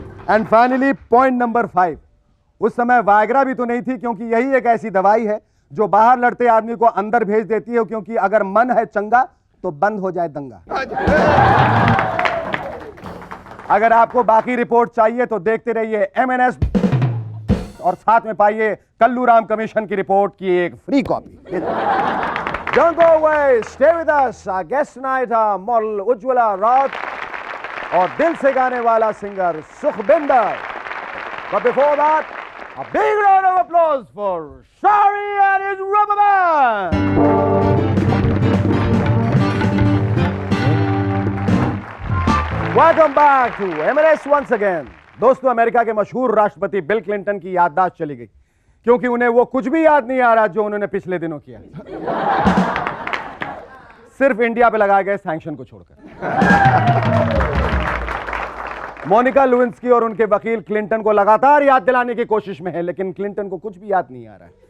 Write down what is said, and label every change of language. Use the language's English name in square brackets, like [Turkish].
[Hindi] And finally point number 5, उस समय Viagra भी तो नहीं थी, क्योंकि यही एक ऐसी दवाई है जो बाहर लड़ते आदमी को अंदर भेज देती है, क्योंकि अगर मन है चंगा तो बंद हो जाए दंगा। अगर आपको बाकी रिपोर्ट चाहिए तो देखते रहिए MNS और साथ में पाइए कल्लूराम कमीशन की रिपोर्ट की एक free copy. [English] Don't go away, stay with us. Our guest tonight are model Ujjwala Raut [Hindi] और दिल से गाने वाला [English] Singer Sukhwinder. But before that, a big round of applause for Shari and his rubber band. Welcome back to MLS once again. [Hindi] दोस्तों, America के मशहूर राष्ट्रपति bill Clinton की याददाश्त चली गई, क्योंकि उन्हें वो कुछ भी याद नहीं आ रहा जो उन्होंने पिछले दिनों किया, सिर्फ इंडिया पे लगाए गए सैंक्शन को छोड़कर। मोनिका लुइंस्की और उनके वकील क्लिंटन को लगातार याद दिलाने की कोशिश में है, लेकिन क्लिंटन को कुछ भी याद नहीं आ रहा है।